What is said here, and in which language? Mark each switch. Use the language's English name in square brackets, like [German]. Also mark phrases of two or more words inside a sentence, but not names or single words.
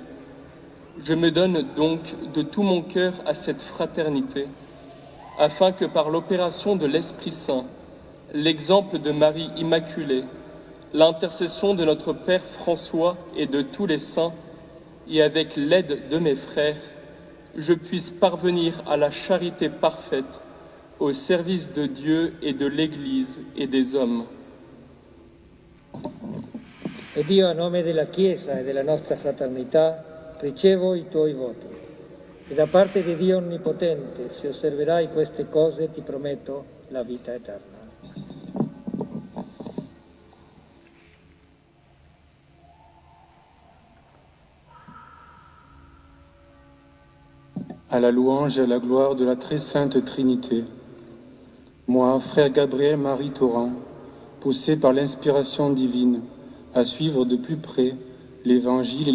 [French] Je me donne donc de tout mon cœur à cette fraternité, afin que par l'opération de l'Esprit Saint, l'exemple de Marie Immaculée, l'intercession de notre Père François et de tous les saints, et avec l'aide de mes frères, je puisse parvenir à la charité parfaite, au service de Dieu et de l'Église et des hommes. [Italian] E Dio, a nome della Chiesa e della nostra fraternità, ricevo i tuoi voti. E da parte di Dio Onnipotente, se osserverai queste cose, ti prometto la vita eterna. [French] À la louange et à la gloire de la très sainte Trinité. Moi, frère Gabriel Marie Torrent, poussé par l'inspiration divine à suivre de plus près l'Évangile et